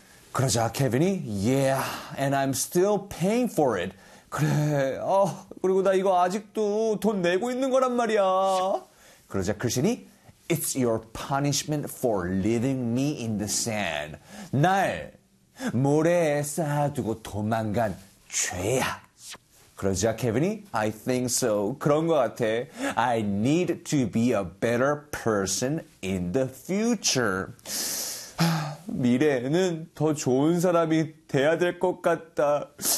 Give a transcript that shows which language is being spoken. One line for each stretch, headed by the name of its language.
Korean: 그러자 케빈이
English: yeah, and I'm still paying for it.
Korean: 그래, 그리고 나 이거 아직도 돈 내고 있는 거란 말이야. 그러자 크리스틴이
English: It's your punishment for leaving me in the sand.
Korean: 날 모래에 쌓아두고 도망간 죄야. 그러자 케빈이
English: I think so.
Korean: 그런 것 같아.
English: I need to be a better person in the future.
Korean: 미래에는 더 좋은 사람이 돼야 될 것 같다.